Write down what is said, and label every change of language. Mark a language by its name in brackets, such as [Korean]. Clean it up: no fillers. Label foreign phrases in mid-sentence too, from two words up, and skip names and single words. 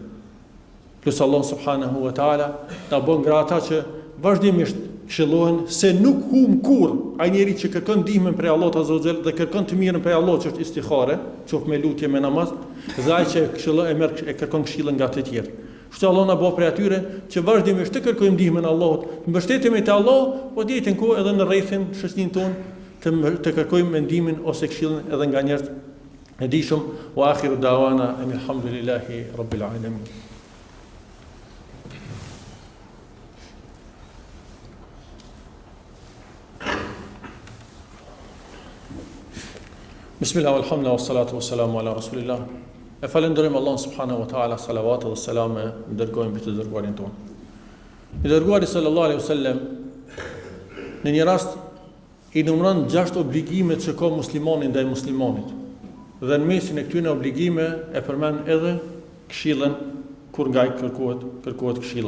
[Albanian] Lutë Allah [Arabic] سبحانه وتعالى [Albanian] ta bën nga ata që vazhdimisht këshillohen, se nuk hum kurrë ai njeri që kërkon ndihmën prej Allahut [Arabic] عز وجل [Albanian] dhe kërkon të mirën prej Allahut, që është istikhare, qoftë me lutje me namaz, dhe ai që e kërkon këshillën nga të tjerë. Kështu Allah na bëj prej atyre që vazhdimisht të kërkojmë ndihmën e Allahut, mbështetemi te Allahu, po ditën ku edhe në rrethin shoqërinë tonë të kërkojmë ndihmën ose këshillën edhe nga njerëz e dijshëm. [Arabic] وآخر دعوانا الحمد لله رب العالمين. بسم الله، الحمد لله، والصلاة والسلام على رسول الله. [Albanian] E falenderojmë Allahun [Arabic] سبحانه وتعالى, [Albanian] salavat dhe selame dërgojmë mbi të dërguarin tonë. I dërguari [Arabic] صلى الله عليه وسلم [Albanian] në një rast i numëron 6 obligime që ka muslimani ndaj muslimanit. Dhe në mesin e këtyre obligime e përmend edhe këshillën kur nga i kërkohet këshilla.